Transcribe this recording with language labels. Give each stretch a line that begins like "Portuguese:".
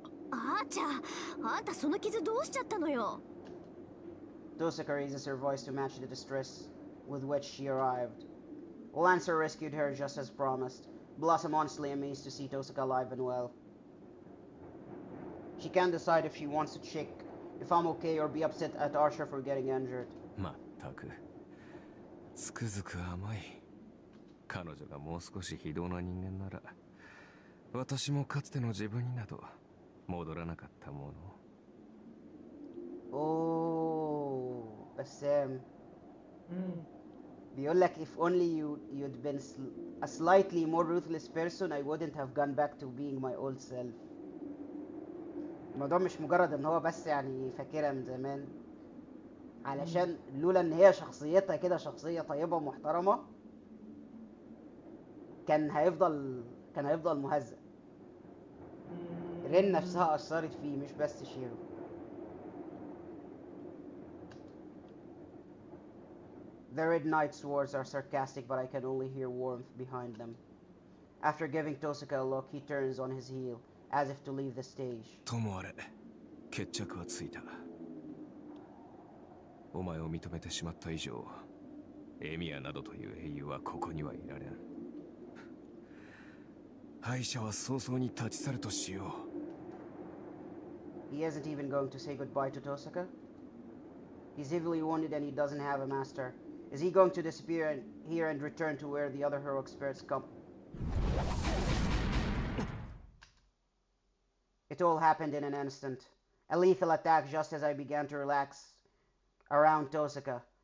Japanese: あーちゃん、あんたその傷どうしちゃったのよ?
English: Tosaka raises her voice to match the distress with which she arrived. Lancer rescued her just as promised. Blossom honestly amazed to see Tosaka alive and well. She can't decide if she wants to check if I'm okay or be upset at Archer for getting injured.
Japanese: まったく、つくづく甘い。彼女がもう少し非道な人間なら、私もかつての自分になど戻らなかったもの。
English: Oh, Bassem.
Arabic: بيقول لك
English: if only you'd been a slightly more ruthless person, I wouldn't have gone back to being my old self.
Arabic: الموضوع مش مجرد ان هو بس يعني فاكرها من زمان، علشان لولا ان هي شخصيتها كده شخصية طيبة ومحترمة كان هيفضل مهزأ. رين نفسها أثرت فيه مش بس شيرو.
English: The Red Knight's words are sarcastic, but I can only hear warmth behind them. After giving Tosaka a look, he turns on his heel, as if to leave the stage.
Japanese: ともあれ、決着はついた。お前を認めてしまった以上、エミヤなどという英雄はここにはいられん。敗者は早々に立ち去るとしよう。
English: He isn't even going to say goodbye to Tosaka? He's heavily wounded and he doesn't have a master. Is he going to disappear here and return to where the other heroic spirits come? It all happened in an instant. A lethal attack just as I began to relax around Tosaka.